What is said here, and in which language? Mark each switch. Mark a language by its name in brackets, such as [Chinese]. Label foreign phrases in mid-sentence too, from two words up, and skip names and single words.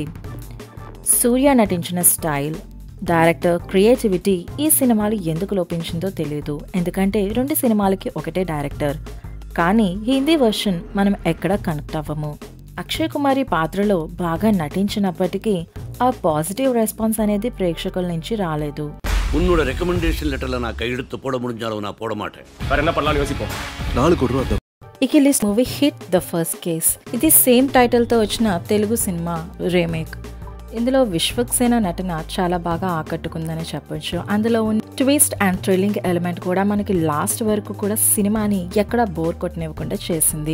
[Telugu] సూర్య నటించిన స్టైల్, [English] director creativity [Telugu] ఈ సినిమాలు ఎందుకు లోపించిందో తెలియదు. ఎందుకంటే 2 సినిమాలకి ఒకటే డైరెక్టర్. కానీ [English] Hindi version [Telugu] మనం ఎక్కడా కనెక్ట్ అవ్వము. అక్షయ్ కుమార్ పాత్రలో బాగా నటించినప్పటికీ ఆ [English] positive response [Telugu] అనేది ప్రేక్షకుల నుంచి రాలేదు. [Tamil] உன்னோட [English] recommendation letterல [Tamil] நான் கையெழுத்து போட முடிஞ்சாலும் நான் போட மாட்டேன். வேற என்ன பண்ணலாம் யோசிப்போம். [Telugu] 4 కోట్ల రూపాయలు. ఈ లిస్ట్ మూవీ హిట్ ద ఫస్ట్ కేస్. ఇది [English] same title [Telugu] తో వచ్చిన తెలుగు సినిమా రీమేక్. ఇందులో విశ్వక్సేన నటన చాలా బాగా ఆకట్టుకుందని చెప్పొచ్చు. అందులో ఉన్న [English] twist and thrilling element [Telugu] కూడా మనకి లాస్ట్ వరకు కూడా సినిమాని ఎక్కడా బోర్ కొట్టనివ్వకుండా చేసింది.